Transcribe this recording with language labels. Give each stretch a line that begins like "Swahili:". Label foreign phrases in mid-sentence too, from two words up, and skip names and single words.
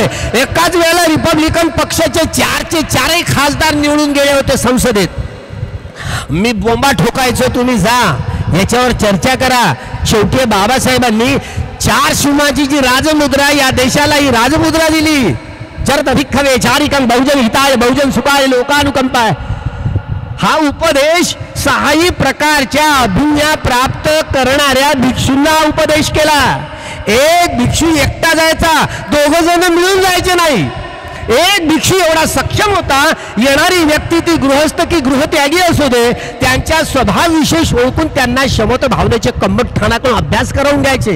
Marathi: एकाच वेळेला रिपब्लिकन पक्षाचे 4चे खासदार निवडून गेले होते संसदेत. मी बोंबा ठोकायचो, तुम्ही जा याच्यावर चर्चा करा. शेवटी बाबासाहेबांनी 4 शिवमाची जी राजमुद्रा, या देशाला ही राजमुद्रा दिली.
Pali: चरत भिक्खवे चारिकं बहुजन हिताय बहुजन सुखाय लोकानुकंपाय.
Marathi: हा उपदेश 6 प्रकारच्या अभिज्ञा प्राप्त करणाऱ्या भिक्षूंना उपदेश केला. एक भिक्षू एकटा जायचा, 2 जण मिळून जायचे नाही. एक भिक्षू एवढा सक्षम होता, येणारी व्यक्ती ती गृहस्थ की गृहत्यागी असू दे, त्यांच्या स्वभाव विशेष ओळखून त्यांना शमत भावनेचे कम्मठठाणातून अभ्यास करून घ्यायचे.